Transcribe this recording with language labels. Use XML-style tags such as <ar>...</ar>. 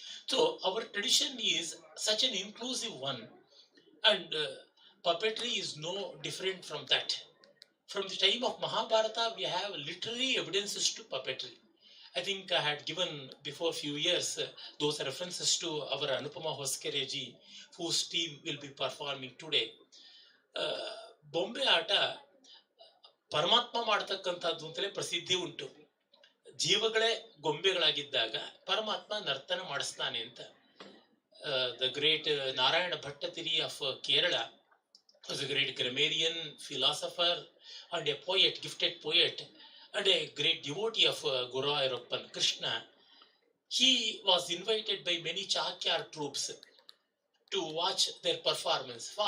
<en>So our tradition is such an inclusive one, and puppetry is no different from that. From the time of Mahabharata, we have literary evidences to puppetry. I think I had given before a few years those references to our Anupama Hoskereji, whose team will be performing today.</en> <kn>Bombay Ata, Paramatma ಮಾಡ್ತಕ್ಕಂಥದ್ದು ಅಂತಲೇ ಪ್ರಸಿದ್ಧಿ ಉಂಟು. ಜೀವಗಳೇ ಗೊಂಬೆಗಳಾಗಿದ್ದಾಗ ಪರಮಾತ್ಮ ನರ್ತನ ಮಾಡಿಸ್ತಾನೆ ಅಂತ.</kn> <en>The great Narayana Bhattatiri of Kerala was a great grammarian, philosopher, and a poet, gifted poet, and a great devotee of Guru Ayappan, Krishna. He was invited by many Chakyar troops to watch their performance.</en>